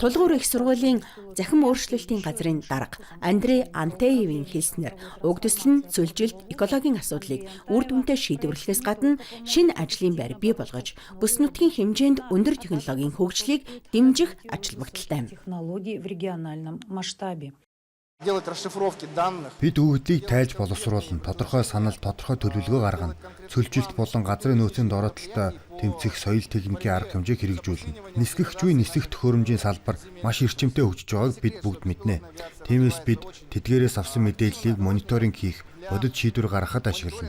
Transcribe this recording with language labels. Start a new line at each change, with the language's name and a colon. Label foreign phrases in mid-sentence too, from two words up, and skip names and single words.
Mongolian: Тулгуур их сургуулийн захин өөрчлөлтийн газрын дарга Андрей Антеевийн хэлснээр уг төсөл нь цөлжилт, экологийн асуудлыг үр дүнтэй шийдвэрлэхээс гадна шинэ ажлын байр бий болгож, бүс нутгийн хэмжээнд өндөр технологийн хөгжлийг дэмжих ач холбогдолтой.
Russian: Технологий в региональном масштабе.
Mongolian: Бид өгөгдлийг тайлж боловсруулна, тодорхой санал, тодорхой төлөвлөгөө гаргана. Цөлжилт болон газрын нөөцийн дороотолтой тэмцэх соёл техникийн арга хэмжээг хэрэгжүүлнэ. Нисгэгчгүй нисэх төхөөрөмжийн салбар маш эрчимтэй хөгжиж байгааг бид бүгд мэднэ. Тиймээс бид тэдгээрээс авсан мэдээллийг мониторинг хийх, бодит шийдвэр гаргахад ашиглана.